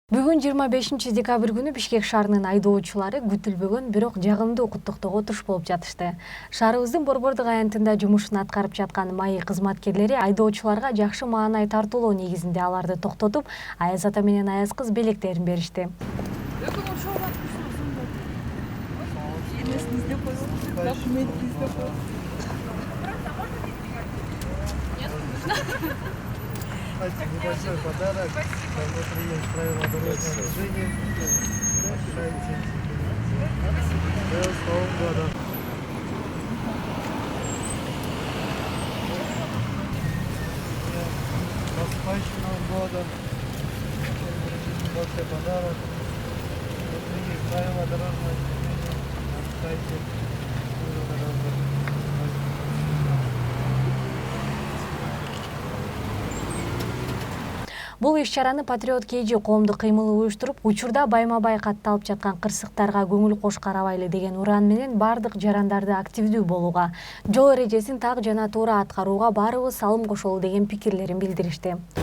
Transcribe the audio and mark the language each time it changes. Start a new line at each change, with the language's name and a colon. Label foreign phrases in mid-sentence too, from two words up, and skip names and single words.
Kyrgyz: Бүгүн 25 декабрь күнү Бишкек шаарынын айдоочулары күтүлбөгөн бирок жагымдуу куттуктоого туш болуп жатышты. Шаарыбыздын Борбордук аянтында жумушун аткарып жаткан МАИ кызматкерлери айдоочуларга жакшы маанай тартуулоо негизинде аларды токтотуп, Аяз ата менен Аяз кыз белектерин беришти.
Russian: Небольшой подарок. Внутри есть правила дорожного движения. С Новым годом. С Новым годом. Вот и подарок. Внутри есть правила дорожного движения. Читайте.
Kyrgyz: Бул иш-чараны Патриот КЖ коомдук кыймылы уюштуруп, учурда байма-бай катталып жаткан кырсыктарга көңүл кош карабайлы деген уран менен бардык жарандарды активдүү болууга, жол эрежесин так жана туура аткарууга баарыбыз салым кошолу деген пикирлерин билдиришти.